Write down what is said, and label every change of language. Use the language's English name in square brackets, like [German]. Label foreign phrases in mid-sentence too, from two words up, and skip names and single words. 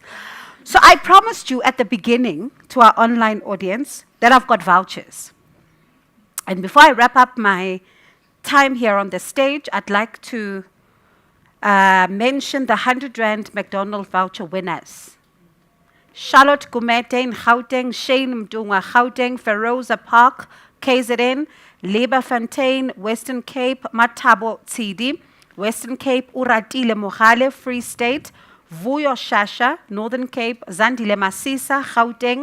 [English] So I promised you at the beginning to our online audience that I've got vouchers. And before I wrap up my time here on the stage, I'd like to mention the 100 Rand McDonald's voucher winners. Charlotte Gumete in Gauteng, Shane Mdunga, Gauteng, Feroza Park, KZN, Leberfontein, Western Cape, Matabo Tsidi, Western Cape, Uratile Mohale, Free State, Vuyo Shasha, Northern Cape, Zandile Masisa, Gauteng,